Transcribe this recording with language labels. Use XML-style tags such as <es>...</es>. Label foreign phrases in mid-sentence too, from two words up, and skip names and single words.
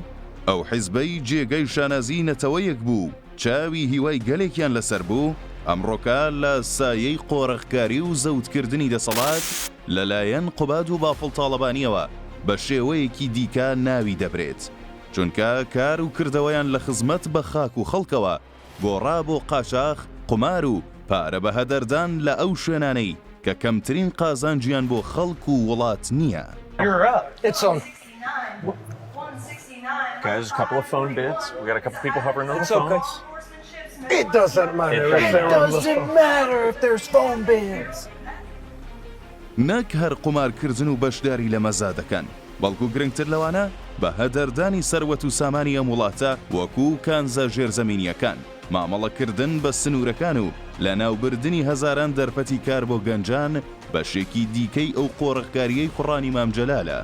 <ckb>ئەو حیزبەی جێگەی شانازی نەتەوەیەک بوو چاوی هیوای گەلێکیان لەسەر بوو، ئەمڕۆکە لە سایەی قۆڕەخکاری و زەوتکردنی دەسەڵات لەلایەن قوباد و بافڵ تاڵەبانیەوە بە شێوەیەکی دیکە ناوی دەبرێت، چونکە کار و کردەوەیان لە خزمەت بە خاک و خەڵکەوە گۆڕا بۆ قاچاق، قمار و پارە بە هەدەردان لە ئەو شوێنانەی کە کەمترین قازانجیان بۆ خەڵک و وڵات نییە.</ckb> <en>Guys, a couple of phone bids. We got a couple people hovering on the phones. It doesn't matter if there's phone bids.</en> <ckb>نەک هەر قومارکردن و بەشداری لە مەزا دەکەن، بەڵکو گرنگتر لەوانە بە هەدەردانی سەروەت و سامانی ئەم وڵاتە وەکوو کانزە ژێرزەمینیەکان، مامەڵەکردن بە سنوورەکان و لە ناوبردنی هەزاران دەرفەتی کار بۆ گەنجان بەشێکی دیکەی ئەو قۆڕەخکاریەی کوڕانی مامجەلالە.</ckb>